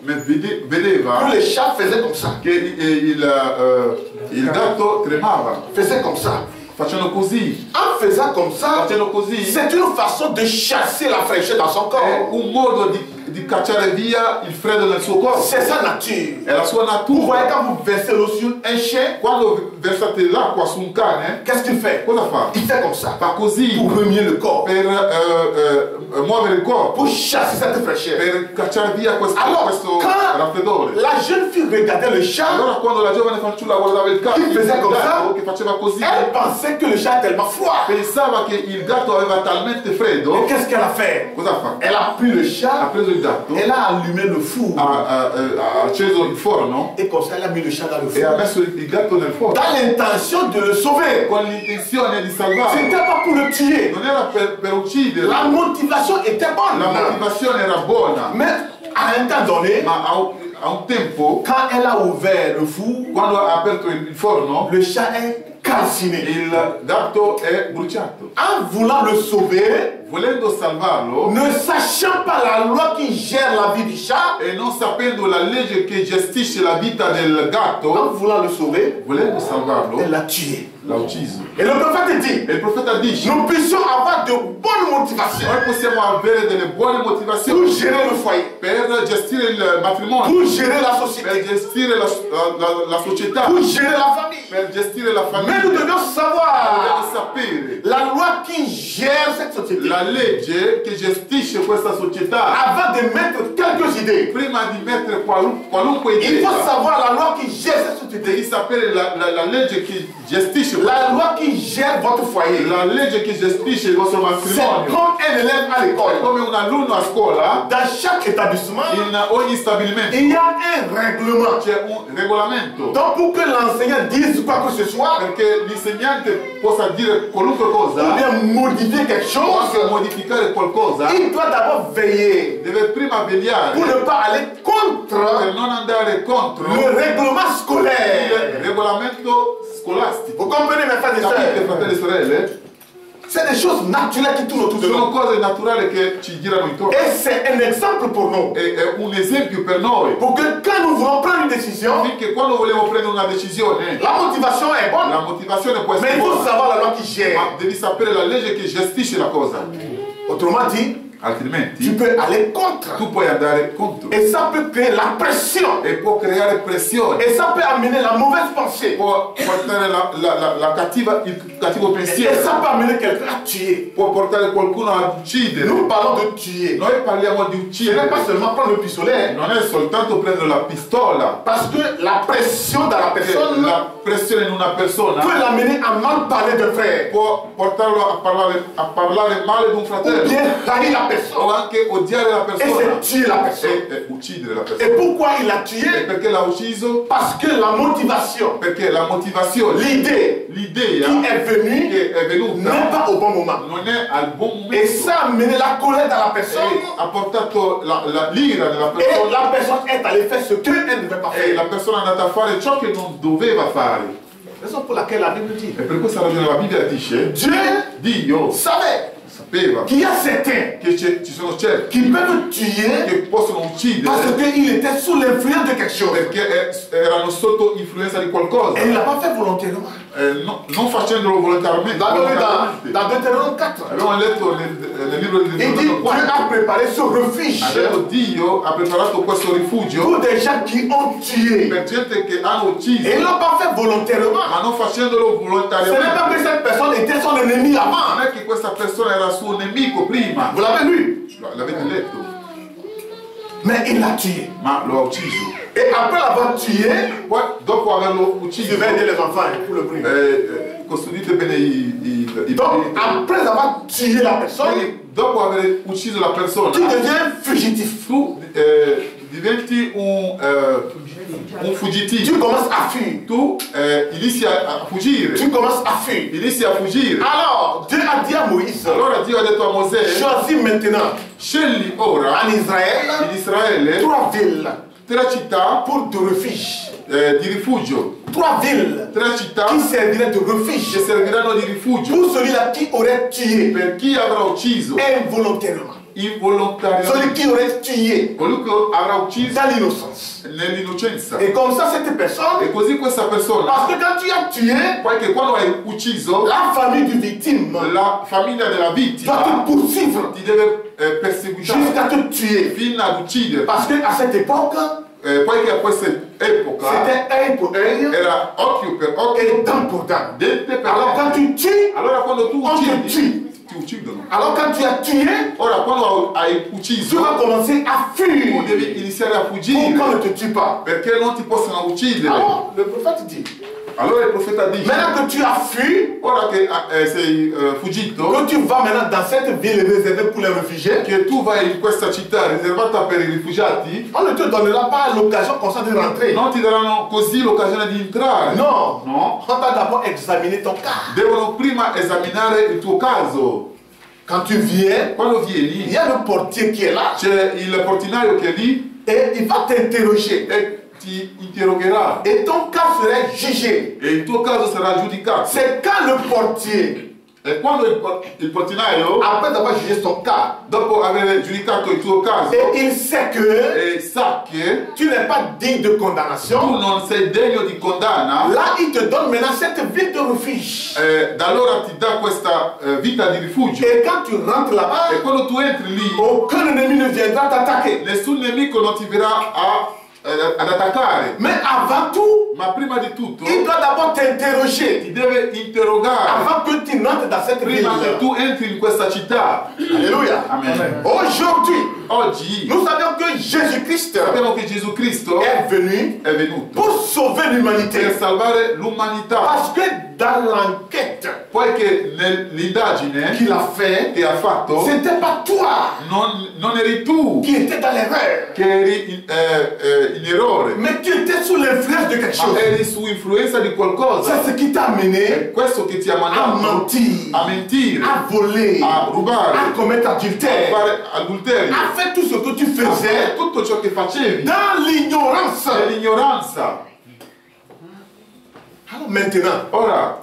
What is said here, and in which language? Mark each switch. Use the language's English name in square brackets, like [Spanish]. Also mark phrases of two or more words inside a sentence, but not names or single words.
[Italian] ma vedeva [French] que le chat faisait comme ça. [Italian] che il gatto tremava, [French] Faisait comme ça. [Italian] facendo così, [French] En faisant comme ça, [Italian] facendo così, [French] c'est une façon de chasser la fraîcheur dans son [Italian] è [French] corps. [Italian] un modo di cacciare via il freddo nel suo corpo, [French] C'est sa nature. [Italian] è la sua [French] Vous voyez [Italian] natura. [French] quand vous versez l'eau sur un chien, [Italian] Quando versate l'acqua su un cane, [French] qu'est-ce qu'il fait? [Italian] cosa fa? [French] Il fait comme ça [Italian] Fa così [French] pour remuer le corps, [Italian] per muovere il corpo, [French] pour chasser cette fraîcheur. [Italian] per cacciare via questo [French] Alors, quand [Italian] raffreddore. [French] la jeune fille regardait le chat, [Italian] Allora quando la giovane fanciulla guardava il gatto, Chi [French] faisait comme ça? [Italian] che faceva così, [French] elle pensait que le chat est tellement froid. [Italian] pensava che il gatto aveva talmente [French] Et [Italian] freddo, [French] qu'est-ce qu'elle a fait? [Italian] cosa fa? [French] Elle a pris le [Italian] Ha [French] chat, [Italian] preso il gatto, [French] elle a allumé le four. [Italian] ha acceso il forno [French] Et comme ça, elle a mis le chat dans le [Italian] e ha [French] four. [Italian] messo il gatto nel forno [French] Dans l'intention de le sauver. [Italian] con l'intenzione di salvarlo. [French] C'était pas pour le tuer. [Italian] Non era per ucciderlo, [French] La motivation était bonne. [Italian] la motivazione era buona, [French] Mais à un temps donné, [Italian] ma a un tempo, [French] quand elle a ouvert le four, [Italian] quando ha aperto il forno, [French] le chat est calciné. [Italian] il gatto è bruciato. [French] En voulant le sauver, [Italian] volendo salvarlo, [French] ne sachant pas la loi qui gère la vie du chat, [Italian] e non sapendo la legge che gestisce la vita del [French] en [Italian] gatto, [French] voulant le sauver, [Italian] volendo salvarlo, [French] elle l'a tué. [Italian] l'ha ucciso. [French] Et le prophète dit, [Italian] E il profeta dice, [French] nous puissions avoir de bonnes motivations [Italian] noi possiamo avere delle buone [French] pour [Italian] motivazioni [French] gérer le foyer, [Italian] per gestire il matrimonio, [French] pour gérer la [Italian] per [French] société, [Italian] gestire la società, [French] pour gérer la famille. [Italian] per gestire la [French] Mais nous [Italian] famiglia. [French] devons [Italian] Dobbiamo [French] savoir [Italian] sapere [French] la loi qui gère cette société. [Italian] la legge che gestisce questa società. [French] Avant de mettre quelques idées, [Italian] Prima di mettere qualunque [French] il faut [Italian] idea, [French] savoir la loi qui gère cette société. [Italian] devi sapere la legge che gestisce [French] La loi qui gère votre foyer. [Italian] la legge che gestisce il vostro [French] C'est [Italian] matrimonio. [French] comme un élève à [Italian] È [French] l'école. [Italian] come un alunno a scuola, [French] Dans chaque établissement, [Italian] in ogni stabilimento [French] il y a un règlement. [Italian] c'è un regolamento. [French] Donc pour que l'enseignant dise quoi que ce soit, [Italian] Perché l'insegnante possa dire qualunque [French] ou [Italian] cosa, [French] bien modifier quelque [Italian] o [French] chose, [Italian] anche modificare qualcosa, [French] il doit d'abord veiller [Italian] deve prima vegliare [French] pour ne pas aller [Italian] per [French] contre [Italian] non andare contro [French] le règlement [Italian] il [French] scolaire. [Italian] regolamento scolastico. [French] Vous comprenez mes frères et [Italian] Capite, [French] sœurs? [Italian] fratelli e sorelle? [French] C'est des choses naturelles qui tournent autour de [Italian] Sono [French] nous. [Italian] cose naturali che ci girano intorno. [French] Et c'est un exemple pour nous. [Italian] È un esempio per noi. [French] Pour que quand nous voulons prendre une décision, [Italian] Finché quando vogliamo prendere una decisione, [French] la motivation est bonne. [Italian] la motivazione può [French] Mais [Italian] essere [French] il faut [Italian] buona, [French] savoir la loi qui gère. [Italian] ma devi sapere la legge che gestisce la cosa. [French] Autrement dit, tu [Italian] Altrimenti [French] peux aller contre. [Italian] tu puoi andare contro. [French] Et ça peut créer la pression. [Italian] E può creare pressione. [French] Et ça peut amener la mauvaise pensée. [Italian] Può portare il cattivo [French] Et [Italian] pensiero. [French] ça peut amener quelqu'un à tuer. [Italian] Può portare qualcuno a uccidere. [French] Nous parlons de tuer. [Italian] Noi parliamo di [French] Ce n'est [Italian] uccidere. [French] pas seulement prendre le pistolet. [Italian] Non è soltanto prendere la pistola. [French] Parce que la pression dans la [Italian] Perché [French] personne [Italian] la pressione in una persona [French] peut l'amener à mal parler de frère. [Italian] può portarlo a parlare male di un [French] Ou [Italian] fratello. [French] bien haïr la [Italian] O [French] personne. [Italian] anche odiare la [French] Et [Italian] persona. [French] c'est tuer la personne. [Italian] E uccidere la [French] Et [Italian] persona. [French] pourquoi il l'a [Italian] E [French] tué? [Italian] perché l'ha ucciso? [French] Parce que la motivation, [Italian] Perché la motivazione, [French] l'idée [Italian] l'idea [French] qui est venue [Italian] che è [French] n'est [Italian] venuta [French] pas au bon moment. [Italian] non è al buon [French] Et [Italian] momento. [French] ça a amené la colère dans la personne. [Italian] E ha portato l'ira nella [French] Et [Italian] persona [French] la personne est allée faire ce qu'elle ne devait pas [Italian] e la [French] faire. [Italian] persona è andata a fare ciò che non doveva fare. [French] Raison pour laquelle la Bible dit, [Italian] E per questa ragione la Bibbia dice, [French] Dieu [Italian] Dio [French] savait [Italian] sapeva [French] qu'il y a certains [Italian] che ci sono certi [French] qui peuvent tuer [Italian] che possono [French] parce [Italian] uccidere [French] qu'il était sous l'influence de quelque chose. [Italian] perché erano sotto influenza di qualcosa, [French] Et il ne l'a pas fait volontairement. [Italian] non facendolo volontariamente. [French] Dans Deutéronome 4, [Italian] Abbiamo letto nel libro di [French] il dit [Italian] Deuteronomio [French] Dieu 4, a préparé ce refuge [Italian] ha detto Dio ha preparato questo rifugio [French] pour des gens qui ont tué. [Italian] per gente che hanno ucciso, [French] Et ils ne l'ont pas fait volontairement. [Italian] ma non facendolo [French] Ce n'est pas que [Italian] volontariamente. [French] cette personne était son ennemi [Italian] Non [French] avant. [Italian] è che questa persona era suo nemico prima, [French] Vous l'avez lu. [Italian] l'avete letto, [French] Mais il l'a tué. [Italian] ma lo ha ucciso. [French] Et après l'avoir tué, [Italian] Poi dopo averlo ucciso, [French] surveillez les enfants pour le prix. [Italian] costruite bene i [French] Donc, [Italian] bambini. [French] après avoir tué la personne, [Italian] Quindi dopo aver ucciso la persona, [French] tu deviens fugitif. [Italian] tu diventi un fuggitivo. [French] Tu commences à fuir. [Italian] Tu inizi a fuggire. [French] Tu commences à fuir. [Italian] Inizi a fuggire. [French] Alors, Dieu a dit à Moïse, [Italian] Allora Dio ha detto a Mosè, [French] choisis maintenant [Italian] scegli ora [French] en Israël [Italian] in Israele [French] 3 villes [Italian] 3 città [French] pour de refuge. [Italian] di rifugio. [French] 3 villes [Italian] 3 città [French] qui serviraient de [Italian] che [French] refuge [Italian] serviranno di rifugio [French] pour celui-là qui aurait tué [Italian] per chi avrà ucciso [French] involontairement. Celui [Italian] involontariamente, [French] qui aurait tué [Italian] colui che avrà ucciso [French] dans l'innocence. [Italian] nell'innocenza. [French] Et comme ça, cette personne, [Italian] E così questa persona, [French] parce que quand tu as tué, [Italian] poi che quando hai ucciso, [French] la famille du victime [Italian] la famiglia della [French] doit te [Italian] vittima [French] poursuivre [Italian] ti deve perseguitare [French] jusqu'à te tuer. [Italian] fino ad uccidere. [French] Parce qu'à cette époque, [Italian] Poiché a questa epoca [French] c'était œil pour œil [Italian] era occhio per occhio, [French] et dent pour dent. [Italian] dente per [French] Alors quand [Italian] dente. [French] tu tues, [Italian] Allora quando tu [French] on te [Italian] uccidi, [French] tue. [Italian] ti uccidono. [French] Alors quand tu as tué, [Italian] Ora quando hai [French] tu [Italian] ucciso, [French] vas commencer à [Italian] tu [French] fuir [Italian] devi iniziare a [French] pour qu'on [Italian] fuggire [French] ne te tue pas. [Italian] perché non ti possono uccidere. [French] Alors le prophète dit, [Italian] Allora il profeta dice, [French] maintenant que tu as fui, [Italian] ora che sei fuggito, [French] que tu vas maintenant dans cette ville réservée pour les réfugiés, [Italian] che tu vai in questa città riservata per i rifugiati, [French] on ne te donnera pas l'occasion comme ça de rentrer. [Italian] non ti daranno così l'occasione di entrare. [French] Non. [Italian] No. [French] On va d'abord examiner ton cas. [Italian] Devono prima esaminare il tuo caso. [French] Quand tu viens, [Italian] Quando [French] il [Italian] vieni, [French] y a le portier qui est là [Italian] c'è il portinaio che è lì [French] et il va t'interroger. [Italian] e ti interrogherà [French] Et ton cas sera jugé. [Italian] e il tuo caso sarà giudicato. [French] C'est quand le portier [Italian] E quando il portinaio, [French] après avoir jugé son cas, [Italian] dopo aver giudicato il tuo caso, [French] et il sait que [Italian] e sa che [French] tu n'es pas digne de [Italian] tu [French] condamnation, [Italian] non sei degno di condanna, [French] là il te donne maintenant cette ville de refuge. [Italian] da allora ti dà questa vita di rifugio. [French] Et quand tu rentres là-bas, [Italian] E quando tu entri lì, [French] aucun ennemi ne viendra t'attaquer. [Italian] nessun nemico non ti verrà ad attaccare. [French] Mais avant tout, [Italian] Ma prima di tutto [French] il doit d'abord t'interroger [Italian] ti deve interrogare [French] avant que tu n'entres dans cette ville. [Italian] prima che tu entri in questa città. [French] Alléluia. [Italian] Amen. [French] Aujourd'hui, [Italian] Oggi [French] nous savons que Jésus-Christ [Italian] sappiamo che Gesù Cristo [French] est venu [Italian] è venuto [French] pour sauver [Italian] per [French] l'humanité. [Italian] salvare l'umanità, [French] Parce que dans l'enquête [Italian] poiché nell'indagine [French] qu'il a fait, [Italian] che ha fatto [French] ce n'était pas toi [Italian] non eri tu [French] qui étais dans l'erreur, [Italian] che eri in errore, [French] mais tu étais sous l'influence de quelque [Italian] ma [French] chose. [Italian] eri su influenza di qualcosa. [French] C'est ce qui t'a amené [Italian] È questo che ti ha [French] à [Italian] mandato [French] mentir, [Italian] a mentire, [French] à voler, [Italian] a rubare, [French] à commettre [Italian] a [French] adultère, [Italian] fare adulterio, [French] à faire tout ce que tu [Italian] a fare [French] faisais [Italian] tutto ciò che facevi [French] dans l'ignorance. [Italian] nell'ignoranza. [French] Alors maintenant, [Italian] Ora